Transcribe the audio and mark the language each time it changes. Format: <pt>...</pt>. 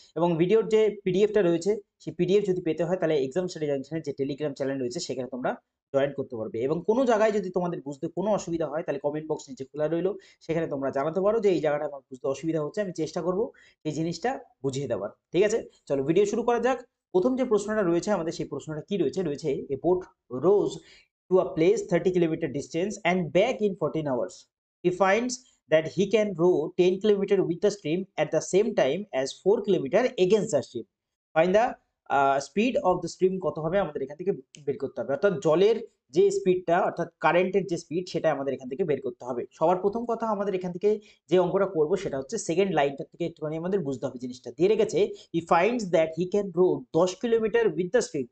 <bn>এবং ভিডিওর যে পিডিএফটা রয়েছে সেই পিডিএফ যদি পেতে হয় তাহলে এক্সাম স্টাডি জাংশনের যে টেলিগ্রাম চ্যানেল রয়েছে সেখানে তোমরা জয়েন করতে পারবে। এবং কোনো জায়গায় যদি তোমাদের বুঝতে কোনো অসুবিধা হয় তাহলে কমেন্ট বক্স নিচে খোলা রইলো, সেখানে তোমরা জানাতে পারো যে এই জায়গাটা আমার বুঝতে অসুবিধা হচ্ছে, আমি চেষ্টা করব এই জিনিসটা বুঝিয়ে দেওয়ার, ঠিক আছে? চলো ভিডিও শুরু করা যাক। প্রথম যে প্রশ্নটা রয়েছে আমাদের, সেই প্রশ্নটা কি রয়েছে? রয়েছে</bn> <en>A boat rows to a place 30 kilometer distance and back in 14 hours. He finds that he can row 10 kilometer with the stream at the same time as 4 kilometer against the stream. Find the speed of the stream</en> <bn>কত হবে আমাদের এখান থেকে বের করতে হবে। অর্থাৎ জলের যে স্পিডটা, অর্থাৎ কারেন্টের যে স্পিড, সেটা আমাদের এখান থেকে বের করতে হবে। সবার প্রথম কথা আমাদের এখান থেকে যে অঙ্কটা করব সেটা হচ্ছে সেকেন্ড লাইনটা থেকে একটুখানি আমাদের বুঝতে হবে জিনিসটা। দিয়ে রেখেছে</bn> <en>He finds that he can row 10 kilometer with the stream.</en>